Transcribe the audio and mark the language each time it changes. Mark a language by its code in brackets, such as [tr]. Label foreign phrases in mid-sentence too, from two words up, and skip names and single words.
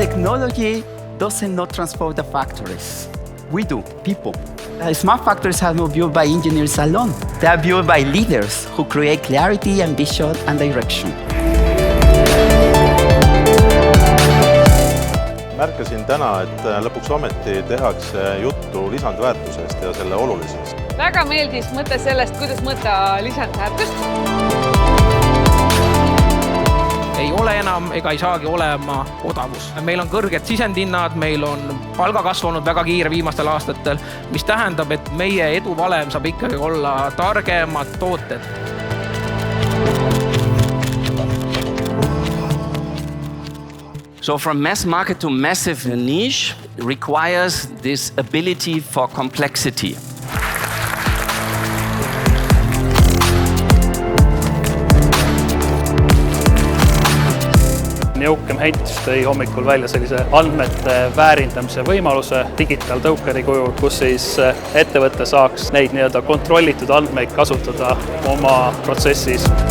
[en] Technology doesn't not transform the factories. We do, people. Smart factories are not built by engineers alone. They are built by leaders who create clarity, ambition, and direction. [et] Märkasin täna, et lõpuks ometi tehakse juttu lisandväärtusest ja selle olulisusest. Väga meeldis mõte sellest, kuidas mõõta lisandväärtust. Ei ole enam ega ei saagi olema odavus. Meil on kõrged sisendhinnad, meil on palga kasvanud väga kiire viimastel aastatel, mis tähendab, et meie eduvalem saab ikkagi olla targemad tooted. [en] So from mass market to massive niche requires this ability for complexity. [et] Jõukem Hents tõi hommikul välja sellise andmete väärindamise võimaluse digitaaltõukeri kujul, kus siis ettevõte saaks neid kontrollitud andmeid kasutada oma protsessis.